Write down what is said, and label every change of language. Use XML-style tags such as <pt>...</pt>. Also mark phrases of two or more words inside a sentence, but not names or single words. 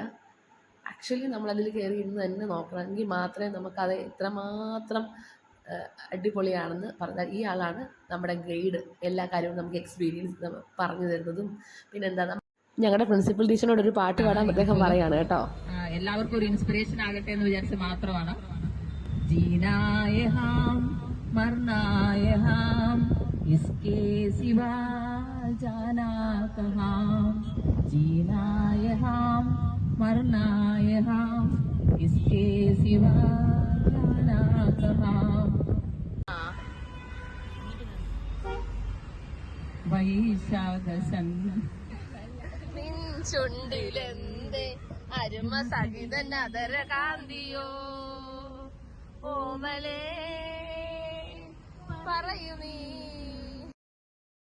<ml>ആക്ച്വലി നമ്മളതിൽ കയറി ഇരുന്ന് തന്നെ നോക്കണമെങ്കിൽ മാത്രമേ നമുക്കത് എത്രമാത്രം അടിപൊളിയാണെന്ന് പറഞ്ഞാൽ. ഈ ആളാണ് നമ്മുടെ ഗൈഡ്. എല്ലാ കാര്യവും നമുക്ക് എക്സ്പീരിയൻസ് പറഞ്ഞു തരുന്നതും. പിന്നെന്താ, ഞങ്ങളുടെ</ml> <en>principal teacher</en> <ml>ഒരു പാട്ട് പാടാൻ അദ്ദേഹം പറയാണ് കേട്ടോ. എല്ലാവർക്കും ഒരു ഇൻസ്പിറേഷൻ ആകട്ടെ എന്ന് വിചാരിച്ച് മാത്രമാണ്.</ml> <hi>जीनाए हम मरनाए हम इसके सिवा जाना कहाँ. जीनाए हम मरनाए हम इसके सिवा जाना कहाँ.</hi> <ml>വൈശാഖ ചുണ്ടിലെന്തേ അരുമ സഹിതൻ അതര കാന്തിയോ ഓമലേ പറയൂ നീ.</ml>